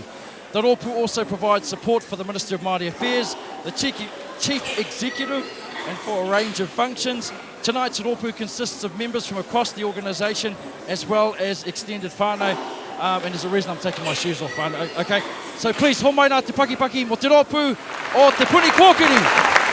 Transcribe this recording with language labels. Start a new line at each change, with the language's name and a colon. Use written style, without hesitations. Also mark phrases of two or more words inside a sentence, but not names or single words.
English: The rōpū also provides support for the Minister of Māori Affairs, the Chief Executive, and for a range of functions. Tonight's rōpū consists of members from across the organisation as well as extended whānau. And there's a reason I'm taking my shoes off, whānau. Okay, so please,
Māori: homai nā te pakipaki mo te rōpū o te Puni Kōkiri.